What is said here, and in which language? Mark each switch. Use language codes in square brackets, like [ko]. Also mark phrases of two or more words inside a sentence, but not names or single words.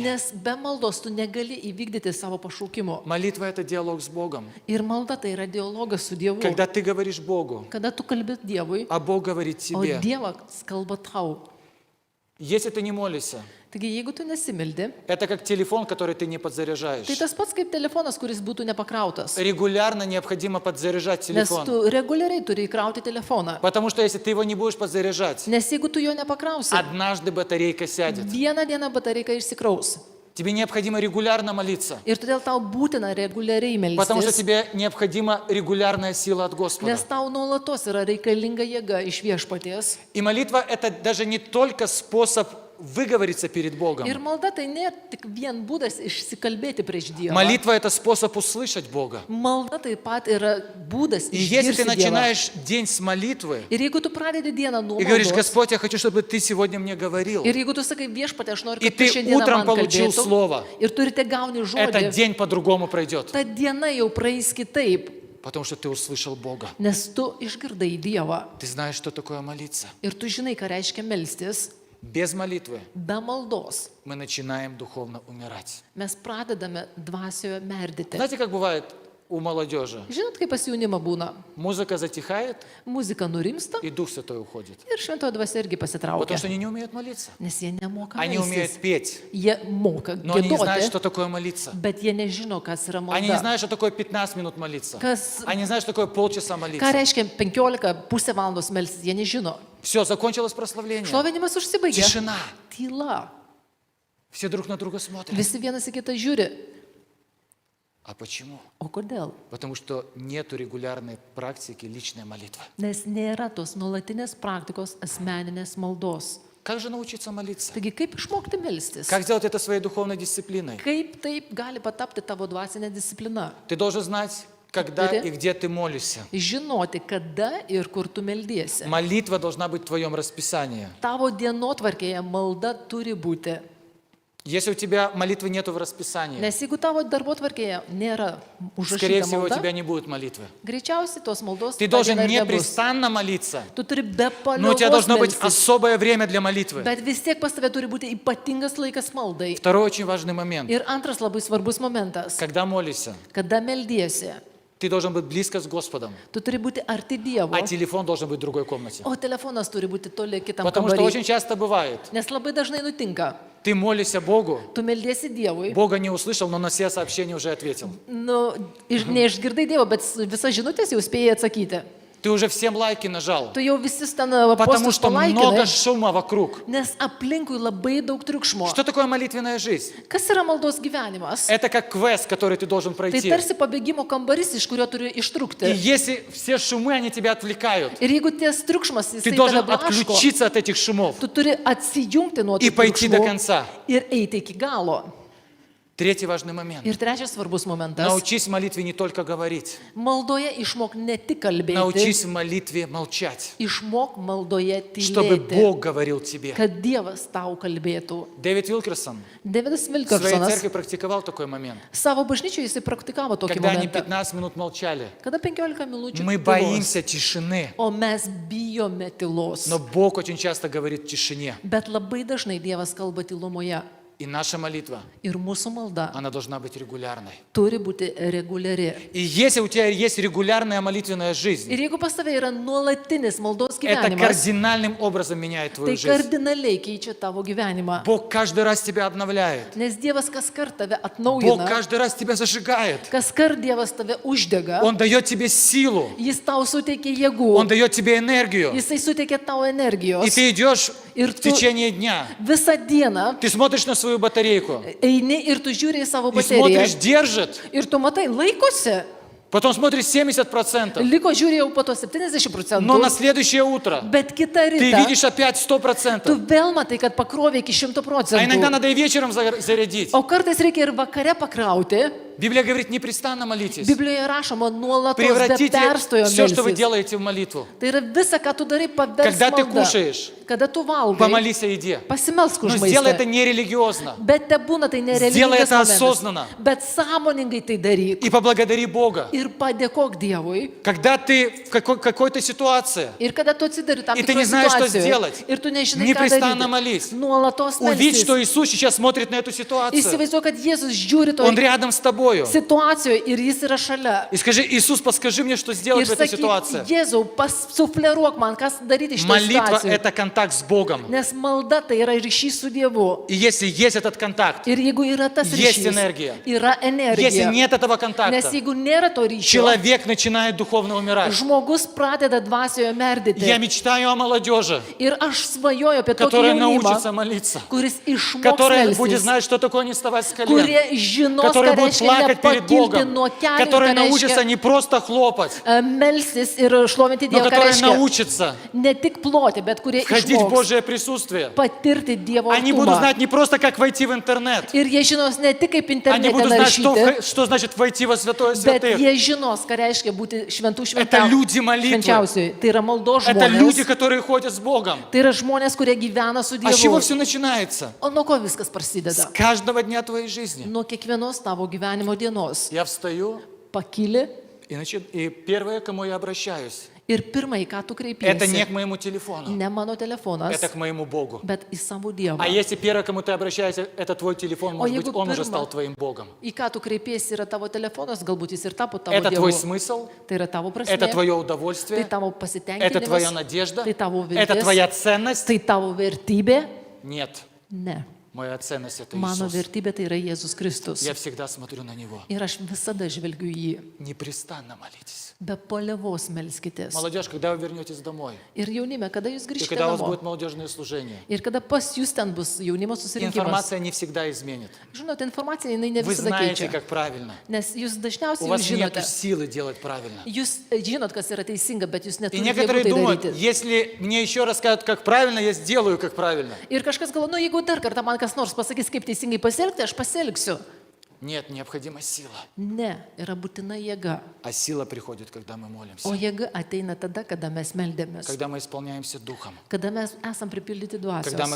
[lt] Nes be maldos tu negali įvykdyti savo pašaukimo. [ru] Молитва – это диалог с Богом. [lt] Ir malda tai yra dialogas su Dievu. [ru] Когда ты говоришь Богу, [lt] Kada tu kalbi Dievui, [ru] а Бог говорит [lt] o [ru] тебе. [lt] Dievas kalba tau. [ru] Если ты не молишься, [lt] Taigi, jeigu tu nesimeldi, [ru] это как телефон, который ты не [lt] tai [ru] подзаряжаешь. [lt] tas pats kaip telefonas, kuris būtų nepakrautas. [ru] Регулярно необходимо подзаряжать [lt] Nes [ru] телефон. [lt] tu reguliariai turi įkrauti telefoną. [ru] Потому что если ты его не будешь подзаряжать, [lt] Nes jeigu tu jo nepakrausi, [ru] однажды батарейка сядет. [lt] vieną dieną batarika išsikraus. [ru] Тебе необходимо регулярно молиться. [lt] Ir todėl tau būtina reguliariai [ru] Потому что [lt] melstis. [ru] тебе необходима регулярная сила от Господа. [lt] Nes tau nuolatos yra reikalinga jėga iš viešpaties. [ru] И молитва – это даже не только spособ выговориться перед Богом. [lt] Ir malda tai nėra tik vien būdas išsikalbėti prieš Dievą. [ru] Молитва – это способ услышать Бога. [lt] Malda taip pat yra būdas [ru] И если ты [lt] išgirsti Dievą. [ru] начинаешь день с молитвы [lt] Ir jeigu tu pradedi dieną nuo [ru] и говоришь: [lt] maldos, [ru] Господь, я хочу, чтобы ты сегодня мне говорил, [lt] ir jeigu tu sakai viešpatie, aš noriu, [ru] И [lt] kad tu [ru] ты [lt] šiandieną [ru] утром [lt] man [ru] получил [lt] kalbėtum, [ru] слово. [lt] ir turite gauni [ru] этот [lt] žodį, [ru] день по-другому пройдет. [lt] ta diena jau praeis kitaip, [ru] Потому что ты услышал Бога. [lt] nes tu išgirdai Dievą. [ru] Ты знаешь, что такое молиться. [lt] Ir tu žinai, ką reiškia melstis. [ru] Без молитвы [lt] Be maldos [ru] мы начинаем духовно умирать. [lt] mes pradedame dvasioje merdyti. [ru] Знаете, как бывает у молодежи? [lt] Žinot, kaip pas jaunimą būna? [ru] Muzika затихает, [lt] Muzika nurimsta [ru] и Дух Святой уходит. [lt] ir šventoji dvasia irgi [ru] Потому [lt] pasitraukia. [ru] что они не умеют молиться. [lt] Nes jie nemoka [ru] Они умеют [lt] melstis. [ru] петь, [lt] Jie moka [ru] но они не знают, что [lt] giedoti, [ru] такое молиться. [lt] bet jie nežino, kas yra [ru] Они не [lt] malda. [ru] знают, что такое 15 минут молиться. [lt] Kas, [ru] Они не знают, что такое полчаса [lt] ką [ru] молиться. [lt] reiškia 15, pusę valandos melstis, jie nežino. [ru] Все, закончилось прославление. [lt] Šlovinimas užsibaigė. [ru] Тишина. [lt] Tyla. [ru] Все друг на друга смотрят. [lt] Visi vienas į kitą žiūri. [ru] А почему? [lt] O kodėl? [ru] Потому что нету регулярной практики личной молитвы. [lt] Nes nėra tos nuolatinės praktikos asmeninės maldos. [ru] Как же научиться молиться? [lt] Taigi kaip išmokti melstis? [ru] Как сделать это своей духовной дисциплиной? [lt] Kaip taip gali patapti tavo dvasinė disciplina? [ru] Ты должен знать, когда и где ты молишься. [lt] Žinoti, kada ir kur tu meldiesi. [ru] Молитва должна быть в твоем расписании. [lt] Tavo dienotvarkėje malda turi būti. [ru] Если у тебя молитвы нету в расписании, [lt] Nes jeigu tavo darbotvarkėje nėra [ru] скорее [lt] užrašyta [ru] всего, у [lt] malda, [ru] тебя не будет молитвы. [lt] greičiausiai tos maldos [ru] Ты [lt] tą [ru] должен [lt] dieną ir nebus. [ru] непрестанно молиться, [lt] Tu turi be [ru] но у тебя [lt] paliovos [ru] должно быть [lt] melstis, [ru] особое время для молитвы. [lt] bet vis tiek pas tave turi būti ypatingas laikas maldai. [ru] Второй очень важный момент. [lt] Ir antras labai svarbus momentas, [ru] Когда молишься, [lt] kada meldiesi, [ru] ты должен быть близко с Господом, [lt] tu turi būti arti Dievo, [ru] а телефон должен быть в другой комнате. [lt] o telefonas turi būti toli kitam [ru] Потому что [lt] kambarį. [ru] очень часто бывает, [lt] Nes labai dažnai nutinka, [ru] ты молишься Богу, [lt] tu meldiesi Dievui, [ru] Бога не услышал, но на все сообщения уже ответил. [lt] nu, neišgirdai Dievo, bet visas žinutės jau spėjai atsakyti. [ru] Ты уже всем лайки нажал, [lt] Tu jau visus ten [ru] потому [lt] postus [ru] что много [lt] palaikinai, [ru] шума вокруг. [lt] nes aplinkui labai daug triukšmo. [ru] Что такое молитвенная жизнь? [lt] Kas yra maldos gyvenimas? [ru] Это как квест, который ты должен [lt] Tai [ru] пройти. [lt] tarsi pabėgimo kambarys, iš kurio turi [ru] И [lt] ištrūkti. [ru] если все шумы, они тебя отвлекают, [lt] Ir jeigu ties triukšmas, [ru] ты [lt] jisai tave [ru] должен [lt] blaško, [ru] отключиться от этих шумов [lt] tu turi atsijungti nuo [ru] и [lt] tų [ru] пойти до [lt] triukšmų [ru] конца. [lt] ir eiti iki galo. [ru] Tretий важный момент. [lt] Ir trečias svarbus momentas. [ru] Научись в молитве не только говорить, [lt] Maldoje išmok ne tik kalbėti, [ru] научись в молитве молчать, [lt] išmok maldoje [ru] чтобы [lt] tylėti, [ru] Бог говорил тебе. [lt] kad Dievas tau kalbėtų. [ru] Дэвид Вилкерсон [lt] Davidas [ru] в своей [lt] Vilkersonas [ru] церкви практиковал такой момент. [lt] savo bažnyčioje jisai praktikavo tokį [ru] Когда они [lt] momentą. [ru] 15 минут молчали, [lt] Kada 15 minučių [ru] мы [lt] tylos, [ru] боимся тишины, [lt] o mes bijome tylos. [ru] но Бог очень часто говорит в тишине. [lt] Bet labai dažnai Dievas kalba tylumoje. [ru] И наша молитва, [lt] Ir mūsų malda [ru] она должна быть регулярной. [lt] turi būti reguliari. [ru] И если у тебя есть регулярная молитвенная жизнь, [lt] Ir jeigu pas tave yra nuolatinis maldos [ru] это [lt] gyvenimas, [ru] кардинальным образом меняет [lt] tai [ru] твою жизнь. [lt] kardinaliai keičia tavo gyvenimą. [ru] Бог каждый раз тебя обновляет. [lt] Nes Dievas kas kart tave [ru] Бог [lt] atnaujina, [ru] каждый раз тебя зажигает. [lt] kas kart Dievas tave uždega, [ru] Он дает тебе силу, [lt] Jis tau suteikia [ru] Он [lt] jėgų, [ru] дает тебе энергию. [lt] Jisai suteikia tau [ru] И [lt] energijos. [ru] ты идешь [lt] Ir [ru] в [lt] tu [ru] течение дня. [lt] visą dieną [ru] Ты смотришь на свою батарейку [lt] eini ir tu žiūri į savo [ru] и смотришь, [lt] bateriją. [ru] держит. [lt] Ir tu matai, laikosi. [ru] Потом смотришь 70%. [lt] Liko žiūri jau po to 70%. [ru] Но на следующее утро [lt] Bet kitą [ru] ты [lt] rytą [ru] видишь опять [lt] tu [ru] 100%. [lt] vėl matai, kad pakrovė iki [ru] А иногда [lt] 100%. [ru] надо и вечером зарядить. [lt] O kartais reikia ir vakare pakrauti. [ru] Библия говорит, непрестанно молитесь. [lt] Biblijoje rašoma nuolatos be [ru] Превратите [lt] perstojo [ru] все, что вы [lt] melstis. [ru] делаете, в молитву. [lt] Tai yra visa, ką tu darai, paversk [ru] Когда ты [lt] malda. [ru] кушаешь, [lt] Kada tu valgai, [ru] помолись о еде. [lt] pasimelsk [ru] Но [lt] už [ru] сделай это [lt] maistą. [ru] не религиозно. [lt] Bet te būna tai [ru] Сделай [lt] nereligingas [ru] это [lt] momentas. [ru] осознанно. [lt] Bet sąmoningai tai daryk. [ru] И поблагодари Бога. [lt] Ir padėkok Dievui. [ru] Когда ты в какой-то ситуации, [lt] Ir kada tu atsidari tam [ru] И ты [lt] tikroje [ru] не знаешь, что [lt] situacijoje. [ru] сделать. [lt] Ir tu nežinai, ką [ru] Непрестанно [lt] daryti. [ru] молись. [lt] Nuolatos [ru] увидь, [lt] melstis. [ru] что Иисус сейчас смотрит на эту ситуацию. [lt] Įsivaizduok, kad Jėzus žiūri [ru] Он [lt] toje [ru] рядом с тобою. [lt] situacijoje ir jis yra šalia. [ru] И скажи, Иисус, подскажи мне, что [lt] Ir [ru] сделать в этой [lt] sakyk, [ru] ситуации. [lt] Jėzau, pasufleruok man, kas daryti iš to [ru] Молитва – [lt] situacijos. [ru] это контакт с Богом. [lt] Nes malda tai yra ryšys su Dievu. [ru] И если есть этот контакт, [lt] Ir jeigu yra tas [ru] Есть [lt] ryšys, [ru] энергия. [lt] yra [ru] если [lt] energija. [ru] нет этого [lt] Nes [ru] контакта, [lt] jeigu nėra to ryšio, [ru] человек начинает духовно умирать. [lt] žmogus pradeda dvasioje [ru] Я [lt] merdyti. [ru] мечтаю о молодежи, [lt] Ir aš svajoju apie tokį [ru] которая [lt] jaunimą, [ru] научится молиться, [lt] kuris išmoks [ru] которая будет [lt] melstis, [ru] знать, что такое не вставать с колен, [lt] kurie žinos, [ru] которая [lt] ką [ru] будет [lt] reiškia [ru] плакать перед [lt] nepakilti [ru] Богом, [lt] nuo kelių, [ru] которая [lt] ką [ru] научится [lt] reiškia [ru] не просто хлопать, [lt] melstis ir šlovinti [ru] но [lt] Dievą, ką [ru] которая [lt] reiškia [ru] научится [lt] ne tik ploti, bet kurie [ru] входить в [lt] išmoks [ru] Божье присутствие. [lt] patirti Dievo [ru] Они будут [lt] artumą. [ru] знать не просто, как войти в интернет, [lt] Ir jie žinos ne tik kaip [ru] они [lt] internete [ru] будут знать, [lt] naršyti, [ru] что значит войти во святое [lt] bet [ru] святых. [lt] jie žinos, ką reiškia būti šventų [ru] Это люди молитвы. [lt] švenčiausiai. Tai yra maldos [ru] Это люди, [lt] žmonės. [ru] которые ходят с Богом. [lt] Tai yra žmonės, kurie gyvena su [ru] А с чего [lt] Dievu. [ru] все начинается? [lt] O nuo ko viskas [ru] С [lt] prasideda? [ru] каждого дня твоей жизни. [lt] Nuo kiekvienos tavo gyvenimo dienos. [ru] Я встаю, [lt] Pakyli [ru] и первое, к кому я обращаюсь, [lt] ir pirmai, ką tu [ru] это не [lt] kreipiesi, [ru] к моему телефону, [lt] ne mano telefonas, [ru] это к моему Богу. [lt] bet į savo Dievą. [ru] А если первое, к кому ты обращаешься, это твой телефон, может быть, [lt] jeigu [ru] он уже [lt] pirma- [ru] стал твоим Богом. [lt] Į ką tu kreipiesi yra tavo telefonas, galbūt jis ir tapo tavo [ru] Это твой [lt] Dievu. [ru] смысл, [lt] Tai yra tavo prasme, [ru] это твое [lt] tai [ru] удовольствие, [lt] tavo [ru] это твоя [lt] pasitenkinimas, [ru] надежда, [lt] tai tavo [ru] это [lt] viltis, [ru] твоя ценность. [lt] tai tavo vertybė. [ru] Нет, [lt] Ne. [ru] моя ценность – это [lt] Mano [ru] Иисус. [lt] vertybė tai yra Jėzus Kristus. [ru] Я всегда смотрю на Него. [lt] Ir aš visada žvelgiu į jį. [ru] Непрестанно молитесь. [lt] Be palievos melskitės. [ru] Молодежь, когда вы вернетесь домой, [lt] Ir jaunime, kada jūs [ru] и [lt] grįžtate [ru] когда у вас [lt] namo. [ru] будет молодежное служение, [lt] Ir kada pas jūs ten bus jaunimo susirinkimas. [ru] информация не всегда изменит. [lt] Žinote, informacija jinai ne [ru] Вы [lt] visada [ru] знаете, [lt] keičia. [ru] как правильно. [lt] Nes jūs [ru] У [lt] dažniausiai [ru] вас [lt] jūs [ru] нет [lt] žinote. [ru] силы делать правильно. [lt] Jūs žinot, kas yra teisinga, bet jūs [ru] И [lt] neturite [ru] некоторые [lt] jėgų tai [ru] думают, [lt] daryti. [ru] если мне еще раз скажут, как правильно, я сделаю, как правильно. [lt] Ir kažkas galvoja, nu jeigu dar kartą man kas nors pasakys, kaip teisingai pasielgti, aš pasielgsiu. [ru] Нет, необходима сила. [lt] Ne, yra būtina jėga. [ru] А сила приходит, когда мы молимся. [lt] O jėga ateina tada, kada mes meldėmės. [ru] Когда мы исполняемся Духом. [lt] Kada mes esam pripildyti [ru] Когда мы